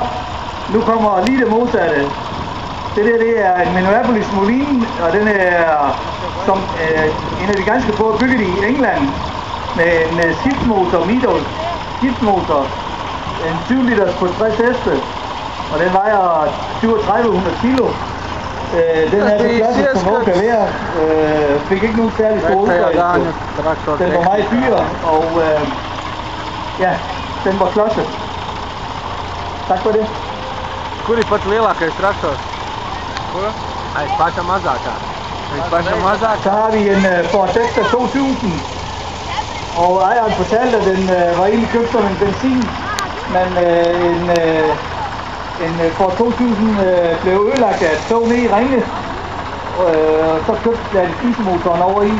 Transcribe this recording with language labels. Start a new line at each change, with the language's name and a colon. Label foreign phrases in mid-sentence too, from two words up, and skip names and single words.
Danish: Nu kommer lige det modsatte. Det er en Minneapolis Moline, og den er som en af de ganske få bygget i England med skiftmotor, Midol skiftmotor, en 20 liters på 60 heste, og den vejer 3700 kilo. Den er så klassisk som noget kan være, fik ikke nogen særlig stor udbredelse. Den var meget dyr, og ja, den var klodset. Tak for det.
Latvian: Kur ir pats lielākais traktors? Kur? Aiz paša mazākā. Aiz paša mazākā.
Danish: Så har vi en Ford Dexter 2000, og ejeren fortalte, at den var egentlig købt som en benzin, men en Ford 2000 blev ødelagt af et tog ned i Ringe, så købte han dieselmotoren over i.